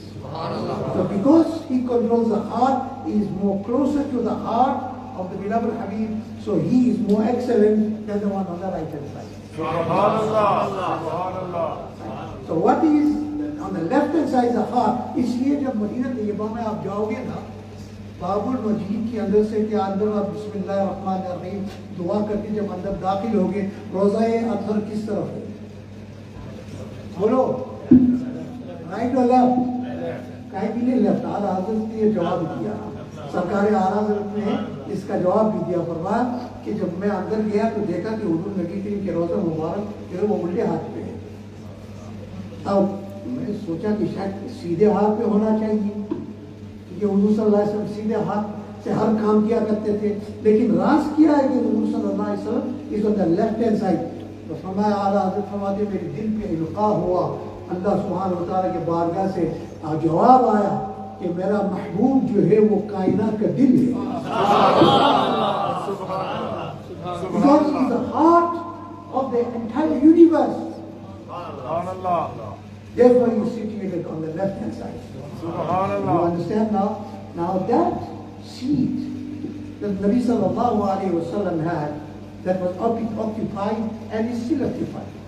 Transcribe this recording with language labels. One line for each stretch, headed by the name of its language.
English: So because he controls the heart, he is more closer to the heart of the beloved Habib, so he is more excellent than the one on the right hand side. So what is on the left hand side is the heart.
Hindi: इसलिए जब Medina Taiba में आप जाओगे ना, बाबुल मजीद के अंदर से के अंदर आप बिस्मिल्लाहिर्रहमानिर्रहीम दुआ करके जब अंदर दाखिल होगे, रोज़ा-ए अतहर किस तरफ है? बोलो, राइट और लेफ्ट? कहीं भी नहीं लेफ्ट। आला हज़रत ने ये जवाब दिया, सरकार आला हज़रत ने इसका जवाब भी दिया। फरमाया कि जब मैं अंदर गया तो देखा कि हुजूर नबी करीम के रोज़ा मुबारक जो है वो उल्टे हाथ पे है। अब मैं सोचा कि शायद सीधे हाथ पे होना चाहिए, क्योंकि हुजूर सल्लल्लाहु अलैहि वसल्लम सीधे हाथ से हर काम किया करते थे। लेकिन राज किया है कि हुजूर सल्लल्लाहु अलैहि वसल्लम
English: Is on the left hand side.
Hindi: तो फरमाया आला हज़रत फरमाते मेरे दिल पे इल्क़ा हुआ, अल्लाह सुब्हानहू व तआला के बारगाह से जवाब आया कि मेरा महबूब जो है वो कायनात का दिल है।
English: Because he is the heart of the entire universe. Therefore he is situated on the left hand side. You understand now? Now that seat that Nabi sallallahu alayhi wa sallam had, that was occupied and is still occupied.